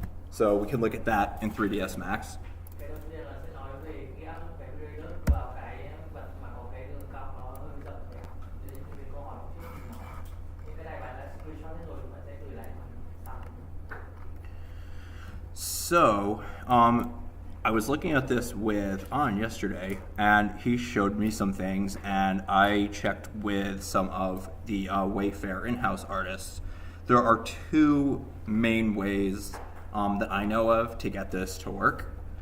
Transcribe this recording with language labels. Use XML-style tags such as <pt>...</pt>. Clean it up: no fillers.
<en>So we can look at that in 3ds Max.</en> <vi>cái đầu tiên là sẽ nói về cái áp dụng cái VRayDirt vào cái vật mà có cái đường cong nó hơi rộng để đến cái câu hỏi một chút thì nó những cái này bạn đã screenshot hết rồi, bạn sẽ gửi lại sau.</vi> <en>So I was looking at this with An yesterday, and he showed me some things, and I checked with some of the Wayfair in-house artists. There are two main ways that I know of to get this to work.</en>